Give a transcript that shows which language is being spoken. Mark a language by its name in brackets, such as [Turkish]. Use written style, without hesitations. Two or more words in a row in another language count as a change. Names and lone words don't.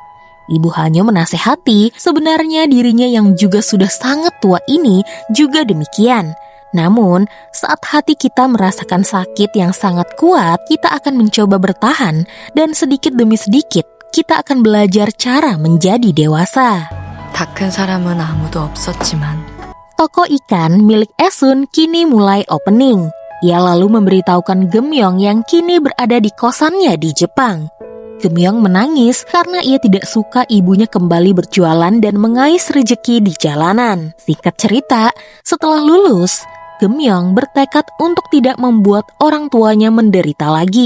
[Indonesian] Ibu Hanyo menasehati, sebenarnya dirinya yang juga sudah sangat tua ini juga demikian. Namun, saat hati kita merasakan sakit yang sangat kuat, kita akan mencoba bertahan, dan sedikit demi sedikit, kita akan belajar cara menjadi dewasa. [Korean] 다 큰 사람은 아무도 없었지만 [Indonesian] Toko ikan milik Esun kini mulai opening. Ia lalu memberitahukan Geumyeong yang kini berada di kosannya di Jepang. Geumyeong menangis karena ia tidak suka ibunya kembali berjualan dan mengais rejeki di jalanan. Singkat cerita, setelah lulus, Geumyeong bertekad untuk tidak membuat orang tuanya menderita lagi.